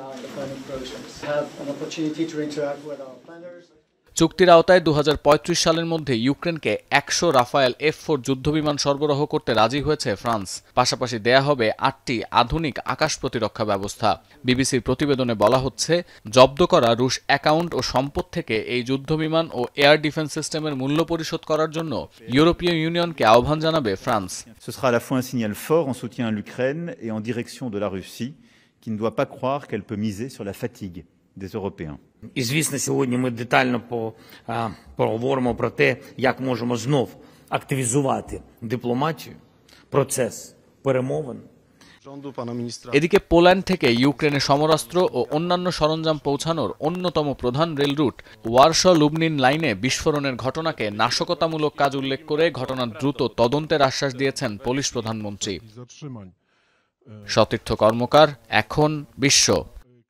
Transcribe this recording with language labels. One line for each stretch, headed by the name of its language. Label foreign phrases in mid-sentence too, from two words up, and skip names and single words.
Bangla: চুক্তির আওতায় ২০৩৫ সালের মধ্যে ইউক্রেনকে ১০০ রাফায়েল F-4 যুদ্ধবিমান সরবরাহ করতে রাজি হয়েছে ফ্রান্স। পাশাপাশি দেয়া হবে ৮টি আধুনিক আকাশ প্রতিরক্ষা ব্যবস্থা। বিবিসির প্রতিবেদনে বলা হচ্ছে, জব্দ করা রুশ অ্যাকাউন্ট ও সম্পদ থেকে এই যুদ্ধবিমান ও এয়ার ডিফেন্স সিস্টেমের মূল্য পরিশোধ করার জন্য ইউরোপীয় ইউনিয়নকে আহ্বান জানাবে ফ্রান্স।
French: Ce sera à la fois un signal fort en soutien à l'Ukraine et en direction de la Russie, qui ne doit pas croire qu'elle peut miser sur la fatigue des Européens.
Ukrainian: І, звісно, сьогодні ми детально поговоримо про те, як можемо знов активізувати дипломатію, процес перемовин.
Bangla: এদিকে পোল্যান্ড থেকে ইউক্রেনে সমরাস্ত্র ও অন্যান্য সরঞ্জাম পৌঁছানোর অন্যতম প্রধান রেল রুট ওয়ারশ-লুবনিন লাইনে বিস্ফোরণের ঘটনাকে নাশকতামূলক কাজ উল্লেখ করে ঘটনার দ্রুত তদন্তের আশ্বাস দিয়েছেন পোলিশ প্রধানমন্ত্রী। সতীর্থ কর্মকার, এখন বিশ্ব।